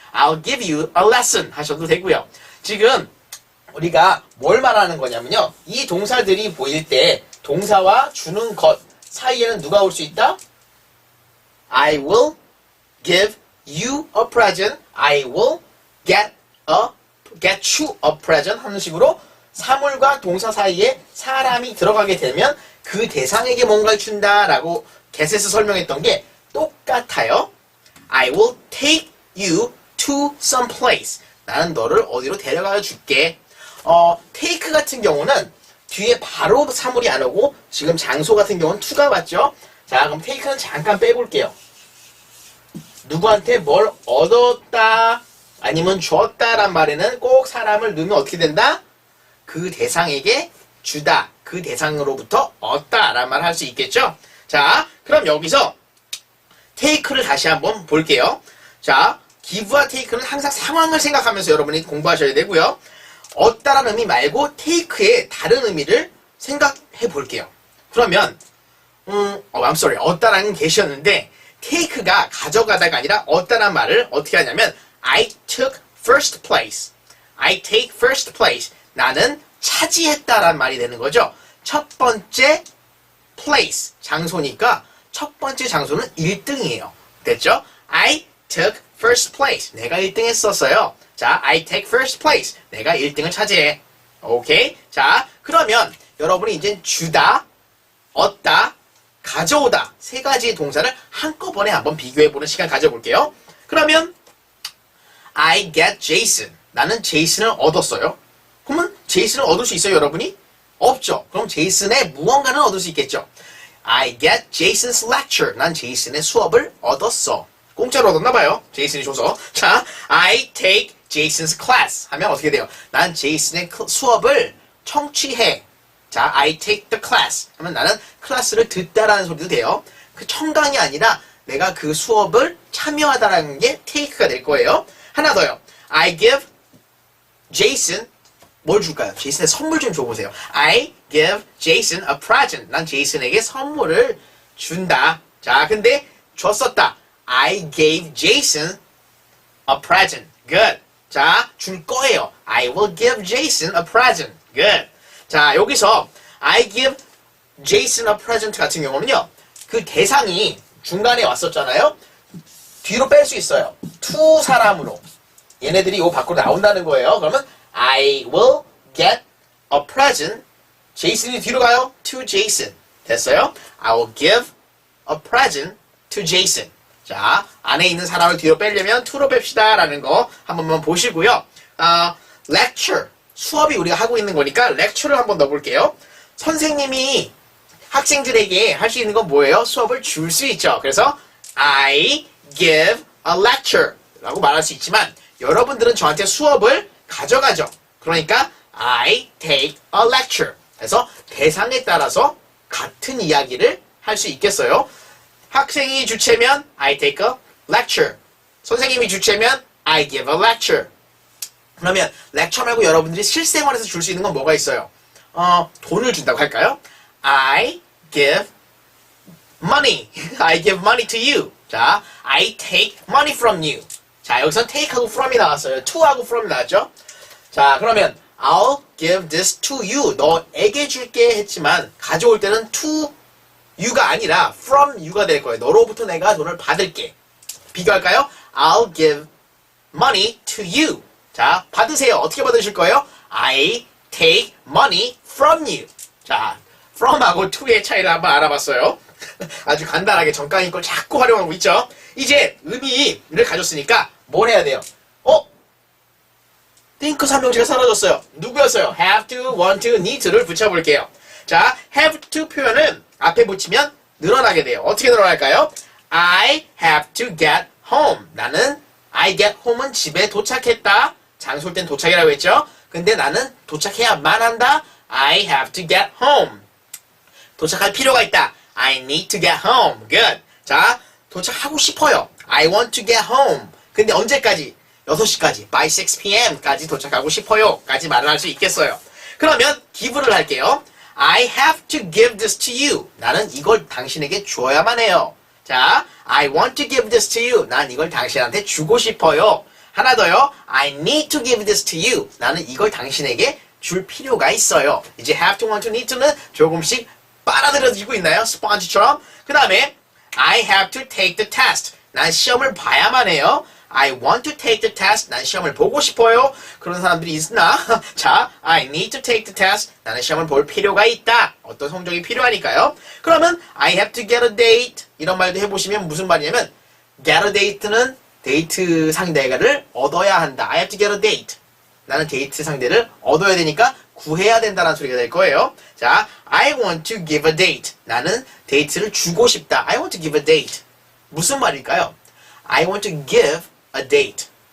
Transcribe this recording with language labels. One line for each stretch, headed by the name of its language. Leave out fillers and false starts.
English: I'll give you a lesson
Korean: 하셔도 되고요. 지금 우리가 뭘 말하는 거냐면요. 이 동사들이 보일 때 동사와 주는 것 사이에는 누가 올 수 있다?
English: I will give you a present. I will get you a present
Korean: 하는 식으로 사물과 동사 사이에 사람이 들어가게 되면 그 대상에게 뭔가를 준다라고 get에서 설명했던 게 똑같아요.
English: I will take you to some place.
Korean: 나는 너를 어디로 데려가 줄게. take 같은 경우는 뒤에 바로 사물이 안 오고 지금 장소 같은 경우는 to가 왔죠. 자, 그럼 take는 잠깐 빼볼게요. 누구한테 뭘 얻었다 아니면 줬다란 말에는 꼭 사람을 넣으면 어떻게 된다? 그 대상에게 주다. 그 대상으로부터 얻다라는 말을 할 수 있겠죠. 자, 그럼 여기서 take를 다시 한번 볼게요. 자, give와 take는 항상 상황을 생각하면서 여러분이 공부하셔야 되고요. 얻다라는 의미 말고 take의 다른 의미를 생각해 볼게요. 그러면
English: I'm sorry.
Korean: 어따라는 계셨는데 take가 가져가다가 아니라 어따란 말을 어떻게 하냐면
English: I took first place. I take first place.
Korean: 나는 차지했다란 말이 되는 거죠. 첫 번째 place, 장소니까 첫 번째 장소는 1등이에요. 됐죠?
English: I took first place.
Korean: 내가 1등 했었어요. 자,
English: I take first place.
Korean: 내가 1등을 차지해. 오케이? 자, 그러면 여러분이 이제 주다, 얻다, 가져오다 세 가지의 동사를 한꺼번에 한번 비교해보는 시간 가져볼게요.
English: 그러면 I get Jason.
Korean: 나는 제이슨을 얻었어요. 그러면 제이슨을 얻을 수 있어요, 여러분이? 없죠. 그럼 제이슨의 무언가는 얻을 수 있겠죠.
English: I get Jason's lecture.
Korean: 난 제이슨의 수업을 얻었어. 공짜로 얻었나봐요. 제이슨이 줘서. 자,
English: I take Jason's class.
Korean: 하면 어떻게 돼요? 난 제이슨의 수업을 청취해.
English: 자, I take the class.
Korean: 하면 나는 클래스를 듣다라는 소리도 돼요. 그 청강이 아니라 내가 그 수업을 참여하다라는 게 take가 될 거예요. 하나 더요.
English: I give Jason
Korean: 뭘 줄까요? 제이슨의 선물 좀 줘보세요.
English: I give Jason a present.
Korean: 난 제이슨에게 선물을 준다. 자, 근데 줬었다.
English: I gave Jason a present. Good.
Korean: 자, 줄 거예요.
English: I will give Jason a present. Good.
Korean: 자, 여기서
English: I give Jason a present
Korean: 같은 경우는요. 그 대상이 중간에 왔었잖아요. 뒤로 뺄 수 있어요. to 사람으로. 얘네들이 요 밖으로 나온다는 거예요.
English: 그러면 I will get a present.
Korean: 제이슨이 뒤로 가요.
English: To Jason.
Korean: 됐어요?
English: I will give a present to Jason.
Korean: 자, 안에 있는 사람을 뒤로 빼려면 to로 뺍시다 라는 거 한 번만 보시고요.
English: lecture.
Korean: 수업이 우리가 하고 있는 거니까 lecture를 한번 넣어볼게요. 선생님이 학생들에게 할 수 있는 건 뭐예요? 수업을 줄 수 있죠. 그래서
English: I give a lecture
Korean: 라고 말할 수 있지만 여러분들은 저한테 수업을 가져가죠. 그러니까
English: I take a lecture.
Korean: 그래서 대상에 따라서 같은 이야기를 할 수 있겠어요. 학생이 주체면
English: I take a lecture.
Korean: 선생님이 주체면
English: I give a lecture.
Korean: 그러면 lecture 말고 여러분들이 실생활에서 줄 수 있는 건 뭐가 있어요? 돈을 준다고 할까요?
English: I give money. I give money to you.
Korean: 자,
English: I take money from you.
Korean: 자, 여기서 take하고 from이 나왔어요. to하고 from 나왔죠? 자, 그러면
English: I'll give this to you.
Korean: 너에게 줄게 했지만 가져올 때는 to you가 아니라 from you가 될 거예요. 너로부터 내가 돈을 받을게. 비교할까요?
English: I'll give money to you.
Korean: 자, 받으세요. 어떻게 받으실 거예요?
English: I take money from you.
Korean: 자, from하고 to의 차이를 한번 알아봤어요. 아주 간단하게 정강이 걸 자꾸 활용하고 있죠. 이제 의미를 가졌으니까 뭘 해야 돼요? think 삼형제가 사라졌어요. 누구였어요? have to, want to, need to를 붙여볼게요. 자, have to 표현은 앞에 붙이면 늘어나게 돼요. 어떻게 늘어날까요?
English: I have to get home.
Korean: 나는
English: I get home
Korean: 은 집에 도착했다. 장소일 땐 도착이라고 했죠. 근데 나는 도착해야만 한다.
English: I have to get home.
Korean: 도착할 필요가 있다.
English: I need to get home. Good.
Korean: 자, 도착하고 싶어요.
English: I want to get home.
Korean: 근데 언제까지? 6시까지.
English: By 6 p.m.
Korean: 까지 도착하고 싶어요. 까지 말을 할 수 있겠어요. 그러면 give를 할게요.
English: I have to give this to you.
Korean: 나는 이걸 당신에게 줘야만 해요. 자,
English: I want to give this to you.
Korean: 난 이걸 당신한테 주고 싶어요. 하나 더요.
English: I need to give this to you.
Korean: 나는 이걸 당신에게 줄 필요가 있어요. 이제 have to, want to, need to는 조금씩 빨아들여지고 있나요? 스펀지처럼. 그 다음에
English: I have to take the test.
Korean: 난 시험을 봐야만 해요.
English: I want to take the test.
Korean: 난 시험을 보고 싶어요. 그런 사람들이 있나? 자,
English: I need to take the test.
Korean: 나는 시험을 볼 필요가 있다. 어떤 성적이 필요하니까요.
English: 그러면 I have to get a date.
Korean: 이런 말도 해보시면 무슨 말이냐면
English: get a date
Korean: 는 데이트 상대를 얻어야 한다.
English: I have to get a date.
Korean: 나는 데이트 상대를 얻어야 되니까 구해야 된다는 소리가 될 거예요. 자,
English: I want to give a date.
Korean: 나는 데이트를 주고 싶다.
English: I want to give a date.
Korean: 무슨 말일까요?
English: I want to give a date.